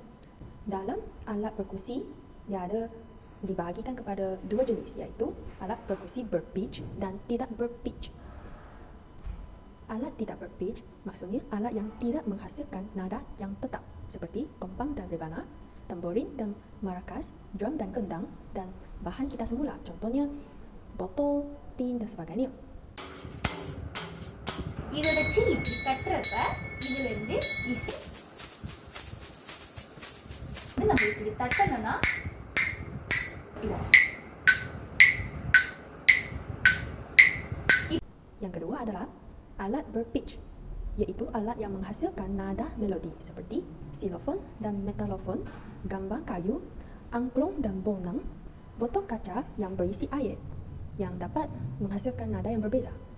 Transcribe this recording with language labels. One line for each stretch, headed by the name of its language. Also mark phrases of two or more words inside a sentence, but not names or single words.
Malay: Dalam alat perkusi, ia ada dibahagikan kepada dua jenis, iaitu alat perkusi berpitch dan tidak berpitch. Alat tidak berpitch maksudnya alat yang tidak menghasilkan nada yang tetap, seperti kompang dan rebana, tamborin dan maracas, drum dan gendang, dan bahan kita semula, contohnya botol, tin dan sebagainya.
Tamil: இதோட சில் இப்படி தட்டுறப்ப இதுல இருந்து இசை நம்ம இப்படி தட்டணும்னா
Malay: Yang kedua adalah alat berpitch, iaitu alat yang menghasilkan nada melodi seperti xilofon dan metalofon, gambang kayu, angklung dan bonang, botol kaca yang berisi air yang dapat menghasilkan nada yang berbeza.